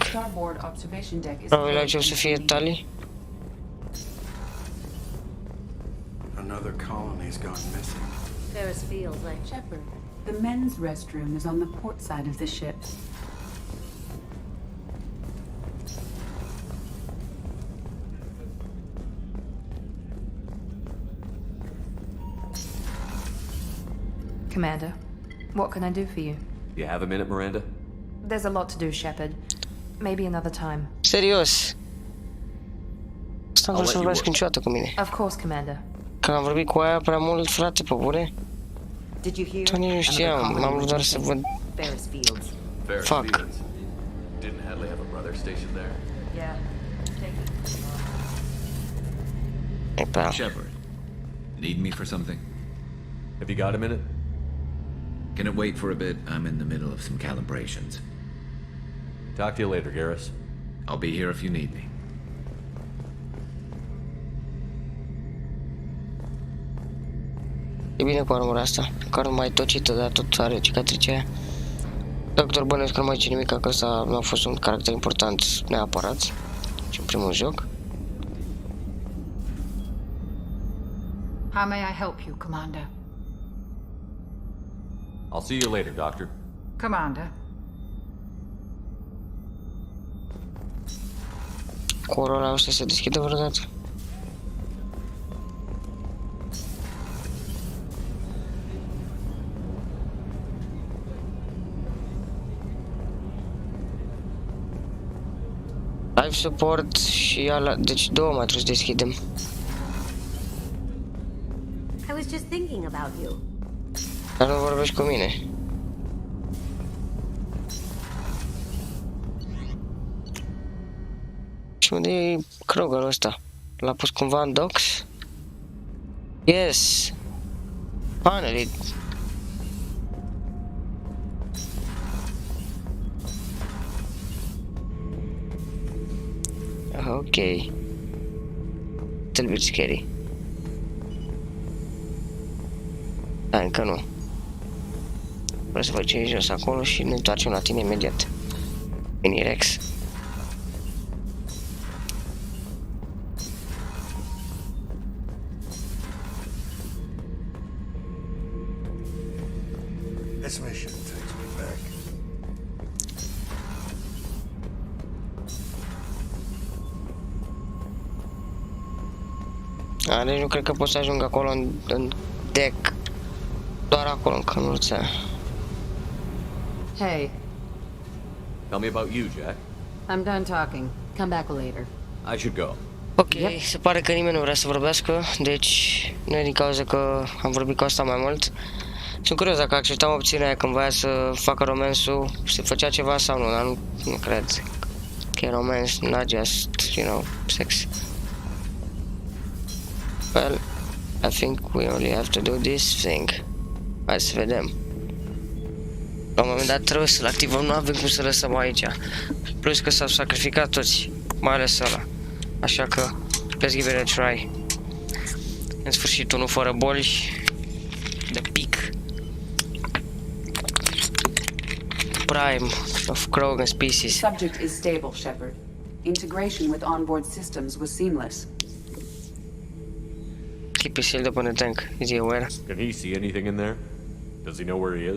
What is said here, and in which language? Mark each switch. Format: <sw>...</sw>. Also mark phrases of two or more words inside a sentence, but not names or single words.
<en>Starboard observation deck is</en> <ro>Probabil aici o să fie Tali.</ro> <en>Another colony's gone missing. Ferris feels like Shepard. The men's restroom is on the port side of the ship. Commander, what can I do for you? You have a minute, Miranda? There's a lot to do, Shepard. Maybe another time.</en> <ro>Serios. Asta nu vreau să vorbesc niciodată cu mine.</ro> <en>Of course, Commander.</en> <ro>Când am vorbit cu aia prea mult, frate, pe bune. Tot nici nu știam, m-am vrut doar să văd.</ro> <en>Fuck. Didn't Hadley have a brother stationed there? Yeah. Shepard, need me for something? Have you got a minute? Can it wait for a bit? I'm in the middle of some calibrations. Talk to you later, Garrus. I'll be here if you need me.</en> <ro>E bine cu armura asta, care mai tocită, dar tot are cicatrice aia. Doctor bănuiesc că nu mai zice nimic, că ăsta nu a fost un caracter important neapărat. Și în primul joc.</ro> <en>How may I help you, Commander? I'll see you later, Doctor. Commander.</en> <ro>Corul ăla o să se deschidă vreodată?</ro> <en>Live support</en> <ro>și ala, deci două mai trebuie să deschidem.</ro> <en>I was just thinking about you.</en> <ro>Dar nu vorbești cu mine. Și unde e Kroganul ăsta? L-a pus cumva în docks? Yes!</ro> <en>Finally! Ok. Little bit scary.</en> <ro>Da, încă nu. Vreau să facem jos acolo și ne întoarcem la tine imediat. Mini-Rex.</ro> <en>This mission takes me back.</en> <ro>Deci nu cred că pot să ajung acolo în deck. Doar acolo în cănuța.</ro> <en>Hey. Tell me about you, Jack. I'm done talking. Come back later. I should go.</en> <ro>Ok, se pare că nimeni nu vrea să vorbească, deci nu e din cauza că am vorbit cu asta mai mult. Sunt curios dacă acceptam opțiunea aia când voia să facă romansul, se făcea ceva sau nu, dar nu cred că e romans,</ro> <en>not just, you know, sex. Well, I think we only have to do this thing.</en> <ro>Hai să vedem. La un moment dat trebuie să-l activăm, nu avem cum să lăsăm aici. Plus că s-au sacrificat toți, mai ales ăla. Așa că,</ro> <en>let's give it a try.</en> <ro>În sfârșit, unul fără boli. De pic.</ro> <en>Prime of Krogan species. Subject is stable, Shepard. Integration with onboard systems was seamless. Keep his shield up on the tank. Is he aware? Can he see anything in there? Does he know where he is?</en>